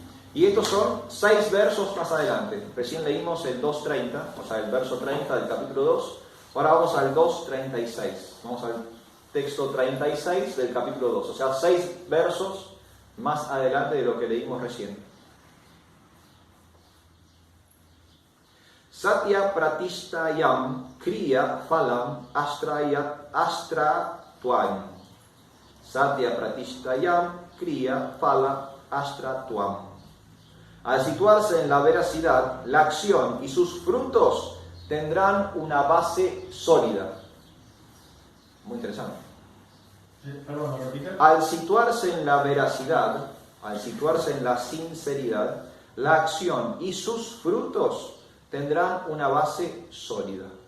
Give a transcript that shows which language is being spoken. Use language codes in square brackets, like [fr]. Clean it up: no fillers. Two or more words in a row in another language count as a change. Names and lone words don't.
[es] Y estos son 6 versos más adelante. Recién leímos el 2.30, o sea, el verso 30 del capítulo 2. Ahora vamos al 2.36. Vamos al texto 36 del capítulo 2. O sea, 6 versos más adelante de lo que leímos recién. [sa] Satya pratishtayam kriya phalam astratuam. Satya pratishtayam kriya phala astratuam. [es] Al situarse en la veracidad, la acción y sus frutos tendrán una base sólida. Muy interesante. Perdón, ¿lo repite? Al situarse en la veracidad, al situarse en la sinceridad, la acción y sus frutos tendrán una base sólida.